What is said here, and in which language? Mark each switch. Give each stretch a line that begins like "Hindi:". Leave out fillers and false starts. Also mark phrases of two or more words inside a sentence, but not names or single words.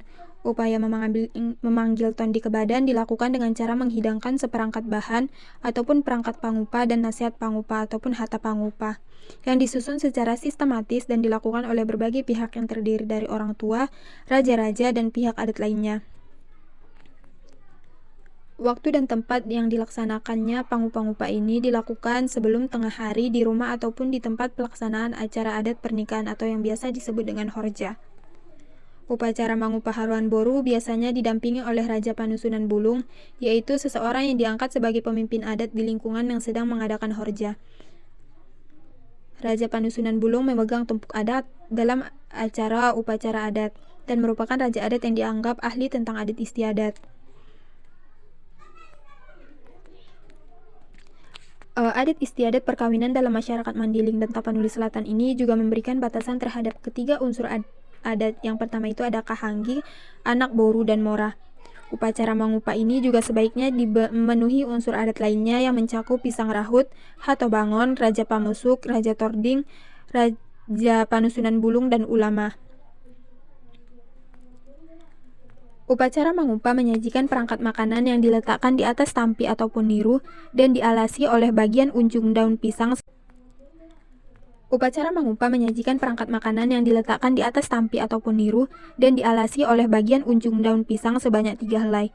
Indonesian: Upaya memanggil tondi ke badan dilakukan dengan cara menghidangkan seperangkat bahan ataupun perangkat pangupah dan nasihat pangupah ataupun hata pangupah yang disusun secara sistematis dan dilakukan oleh berbagai pihak yang terdiri dari orang tua, raja-raja, dan pihak adat lainnya. Waktu dan tempat yang dilaksanakannya pangupah ini dilakukan sebelum tengah hari di rumah ataupun di tempat pelaksanaan acara adat pernikahan atau yang biasa disebut dengan horja. Upacara mangupah haruan boru biasanya didampingi oleh Raja Panusunan Bulung, yaitu seseorang yang diangkat sebagai pemimpin adat di lingkungan yang sedang mengadakan horja. Raja Panusunan Bulung memegang tumpuk adat dalam acara upacara adat dan merupakan raja adat yang dianggap ahli tentang adat istiadat. Adat istiadat perkawinan dalam masyarakat Mandiling dan Tapanuli Selatan ini juga memberikan batasan terhadap ketiga unsur adat. Yang pertama itu ada kahanggi, anak boru, dan mora. Upacara mangupah ini juga sebaiknya memenuhi unsur adat lainnya yang mencakup pisang rahut, hato bangon, raja pamusuk, raja tording, raja panusunan bulung, dan ulama. Upacara mangupah menyajikan perangkat makanan yang diletakkan di atas tampi ataupun niru dan dialasi oleh bagian ujung daun pisang. Upacara mangupah menyajikan perangkat makanan yang diletakkan di atas tampi ataupun niru dan dialasi oleh bagian ujung daun pisang sebanyak 3 helai.